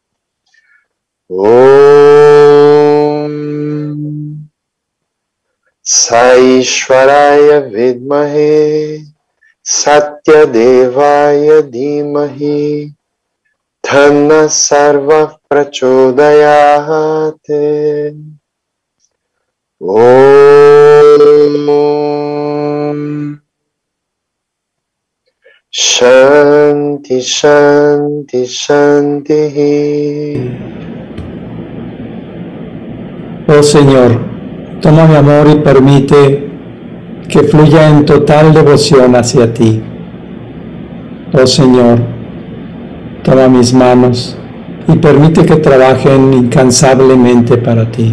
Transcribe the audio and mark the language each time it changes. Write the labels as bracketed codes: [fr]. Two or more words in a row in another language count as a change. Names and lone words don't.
[sa] Om Sai Shwaraya Vidmahe Satya Devaya Dhimahi Tanna Sarva Prachodayate. Om Shanti Shanti Shanti. [es] Oh Señor, toma mi amor y permite que fluya en total devoción hacia ti. Oh Señor, toma mis manos y permite que trabajen incansablemente para ti.